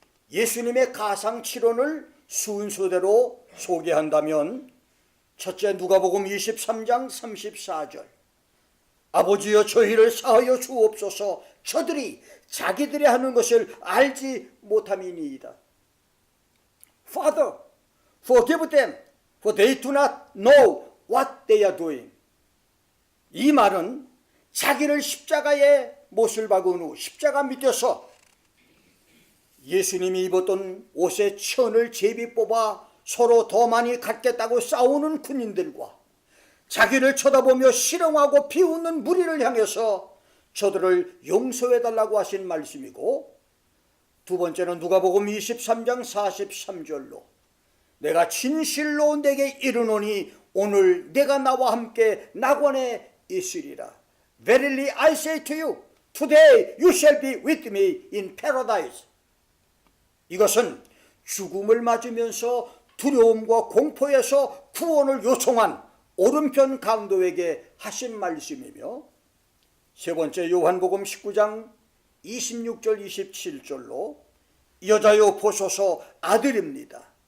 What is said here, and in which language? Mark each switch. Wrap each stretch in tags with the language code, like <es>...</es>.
<ko>예수님의 가상칠언을 순서대로 소개한다면 첫째 누가복음 23장 34절 아버지여 저희를 사하여 주옵소서 저들이 자기들이 하는 것을 알지 못함이니이다.</ko> <en>Father, forgive them, for they do not know what they are doing.</en> <ko>이 말은 자기를 십자가에 못을 박은 후 십자가 밑에서 예수님이 입었던 옷의 천을 제비 뽑아 서로 더 많이 갖겠다고 싸우는 군인들과 자기를 쳐다보며 실형하고 비웃는 무리를 향해서 저들을 용서해달라고 하신 말씀이고, 두 번째는 누가복음 23장 43절로 내가 진실로 내게 이르노니 오늘 내가 나와 함께 낙원에 있으리라.</ko> <en>Verily I say to you, today you shall be with me in paradise.</en> <ko>이것은 죽음을 맞으면서 두려움과 공포에서 구원을 요청한 오른편 강도에게 하신 말씀이며, 세 번째 요한복음 19장 26절 27절로 여자여 보소서 아들입니다.</ko>